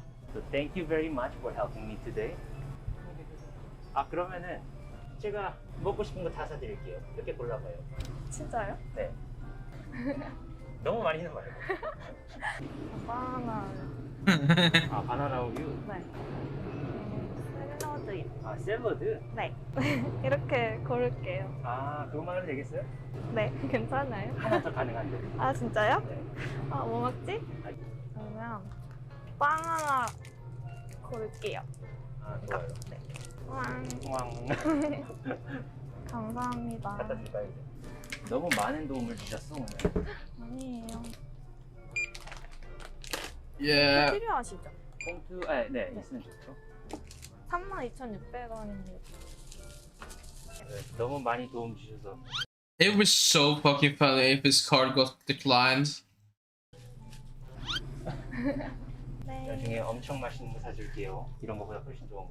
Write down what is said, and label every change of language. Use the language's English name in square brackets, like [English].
[English] So thank you very much for helping me today. [Korean] 아, 그러면은 제가 먹고 싶은 거 다 사드릴게요. 몇 개 골라봐요. 진짜요? 네. 너무 많이는 말고. 바나나. 아, 바나나 우유? 네. 샐러드요. 아, 샐러드? 네. 이렇게 고를게요. 아, 그것만 하면 되겠어요? 네, 괜찮아요? 하나 더 가능한데. 아, 진짜요? 네. 아, 뭐 먹지? 그러면 빵 하나 고를게요. 아, 좋아요. 네. 왕. 왕. 감사합니다. 갖다 줄까요, 이제? 너무 많은 도움을 주셨어, 오늘. 아니에요. [English] Yeah. [Korean] 필요하시죠? 봉투, 아, 네, 있으면 좋죠. 32,600원입니다. 네, 너무 많이 도움 주셔서. [English] It was so fucking funny if his card got declined. [Korean] 나중에 엄청 맛있는 거 사줄게요. 이런 거보다 훨씬 좋은 거.